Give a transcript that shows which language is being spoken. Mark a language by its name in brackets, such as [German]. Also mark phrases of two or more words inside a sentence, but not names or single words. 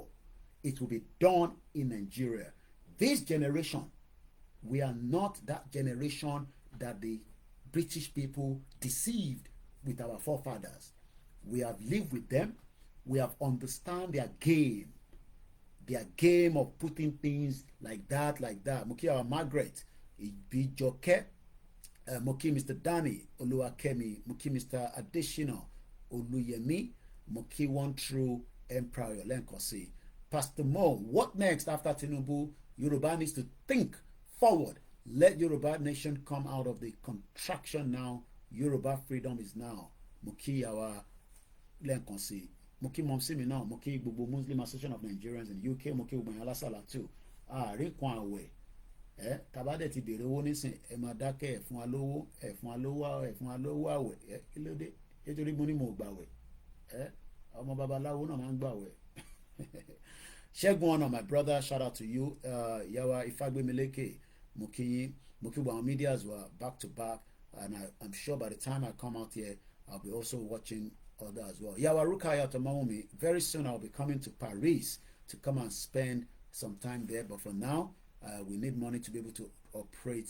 [English] It will be done in Nigeria. This generation, we are not that generation that the British people deceived with our forefathers. We have lived with them. We have understand their game of putting things like that. Mukia Margaret, Ibijoke, Moki Mr. Danny Oluwakemi, Moki Mr. Adeshina Oluyemi, Moki One True Emperor Lenkosi. Pastor Mo, what next after Tinubu? Yoruba needs to think forward. Let Yoruba nation come out of the contraction now. Yoruba freedom is now. Moki our Lenkosi. Moki Momsimi now. Moki Bubu Muslim Association of Nigerians in UK. Moki Umayala Sala too. Rinkwan away. [Yoruba] Tabade ti bèrè owó nísìn ẹ máa dákẹ́ ẹ fún wa lówó ẹ fún wa lówó ẹ fún wa lówó àwẹ̀ kí ló dé nítorí mo ní mo gbàwẹ̀ ọmọ babaláwo náà máa ń gbàwẹ̀. Ṣẹ́gun ọ̀nà, [English] my brother, shout out to you. Yawa Ifagbemileke, Mokiyin, Mokiwa media as well, back to back, and I'm sure by the time I come out here, I'll be also watching other as well. Yawa Rukaya Tomaomi, very soon I'll be coming to Paris to come and spend some time there, but for now, we need money to be able to operate.